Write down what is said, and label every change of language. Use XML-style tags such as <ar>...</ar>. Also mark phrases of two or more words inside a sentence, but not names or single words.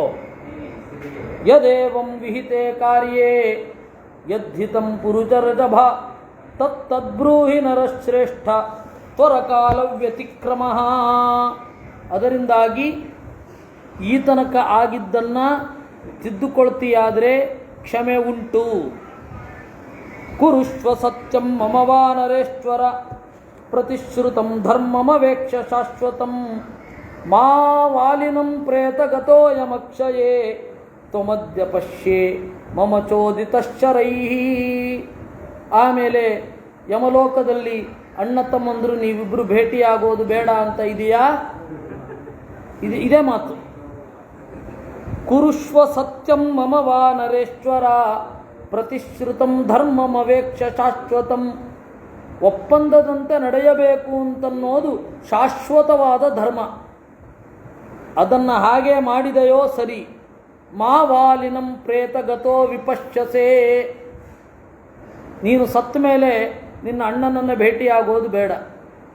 <sa>ಯದೇವಂ ವಿಹಿತೆ ಕಾರ್ಯೇ ಯದ್ಧಿತಂ ಪುರುಚರಜಭ ತತ್ತದ್ಬ್ರೂಹಿ ನರಶ್ರೇಷ್ಠ ತ್ವರಕಾಲ ವ್ಯತಿಕ್ರಮಃ.</sa> <kn>ಅದರಿಂದಾಗಿ ಈ ತನಕ ಆಗಿದ್ದನ್ನು ತಿದ್ದುಕೊಳ್ತೀಯಾದರೆ ಕ್ಷಮೆ ಉಂಟು.</kn> <sa>ಕುರುಷ್ವ ಸತ್ಯಂ ಮಮ ವಾನರೇಶ್ವರ ಪ್ರತಿಶ್ರುತಂ ಧರ್ಮಮವೇಕ್ಷ ಶಾಶ್ವತಂ ಮಾ ವಾಲಿನಂ ಪ್ರೇತಗತೋಯಮಕ್ಷಯೇ ತ್ವಮದ್ಯ ಪಶ್ಯೇ ಮಮ ಚೋದಿತಶ್ಚರೈಃ.</sa> <kn>ಆಮೇಲೆ ಯಮಲೋಕದಲ್ಲಿ ಅಣ್ಣ ತಮ್ಮಂದರು ನೀವಿಬ್ಬರು ಭೇಟಿಯಾಗೋದು ಬೇಡ ಅಂತ ಇದೆಯಾ? ಇದೇ ಮಾತು.</kn> <sa>ಕುರುಷ್ವ ಸತ್ಯಂ ಮಮ ವಾನರೇಶ್ವರ ಪ್ರತಿಶ್ರುತಂ ಧರ್ಮಮವೇಕ್ಷ ಶಾಶ್ವತಂ.</sa> <kn>ಒಪ್ಪಂದದಂತೆ ನಡೆಯಬೇಕು ಅಂತನ್ನೋದು ಶಾಶ್ವತವಾದ ಧರ್ಮ. ಅದನ್ನು ಹಾಗೆ ಮಾಡಿದೆಯೋ ಸರಿ.</kn> <sa>ಮಾ ವಾಲಿನಂ ಪ್ರೇತಗತೋ ವಿಪಶ್ಯಸೆ.</sa> <kn>ನೀನು ಸತ್ತ ಮೇಲೆ ನಿನ್ನ ಅಣ್ಣನನ್ನು ಭೇಟಿಯಾಗೋದು ಬೇಡ.</kn>